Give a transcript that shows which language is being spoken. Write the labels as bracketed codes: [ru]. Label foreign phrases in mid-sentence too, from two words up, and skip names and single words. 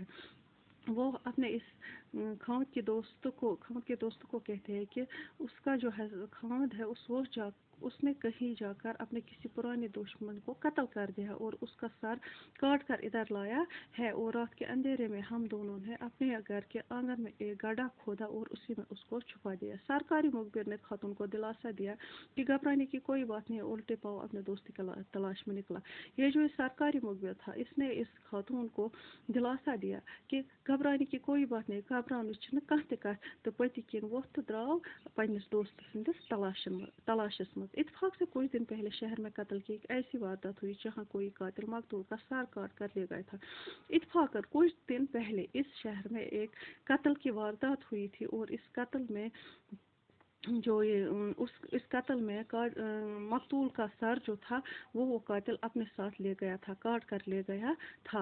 [ur] وہ اپنے اس خاوند کے دوست کو کہتے ہیں کہ اس کا جو ہے خاوند ہے اس نے کہیں جا کر اپنے کسی پرانے دشمن کو قتل کر دیا اور اس کا سر کاٹ کر ادھر لایا ہے، اور رات کے اندھیرے میں ہم دونوں نے اپنے گھر کے آنگن میں ایک گڑھا کھودا اور اسی میں اس کو چھپا دیا۔ سرکاری مخبر نے خاتون کو دلاسا دیا کہ گھبرانے کی کوئی بات نہیں، الٹے پاؤ اپنے دوست کی تلاش میں نکلا۔ یہ جو سرکاری مخبر تھا، اس نے اس خاتون کو دلاسا دیا کہ گھبرانے کی کوئی بات نہیں، [ks] گھبرانے چھنہ کانٛہہ تہِ کتھ، تو پٔتۍ کِنۍ ووٚتھ تہٕ درٛاو پننس دوست سندس تلاشس [ur] میں۔ اتفاق سے کچھ دن پہلے شہر میں قتل کی ایک ایسی واردات ہوئی جہاں کوئی قاتل مقتول کا سر کاٹ کر لے گیا تھا۔ اتفاقاً کچھ دن پہلے اس شہر میں ایک قتل کی واردات ہوئی تھی، اور اس قتل میں مقتول کا سر جو تھا وہ قاتل اپنے ساتھ لے گیا تھا، کاٹ کر لے گیا تھا۔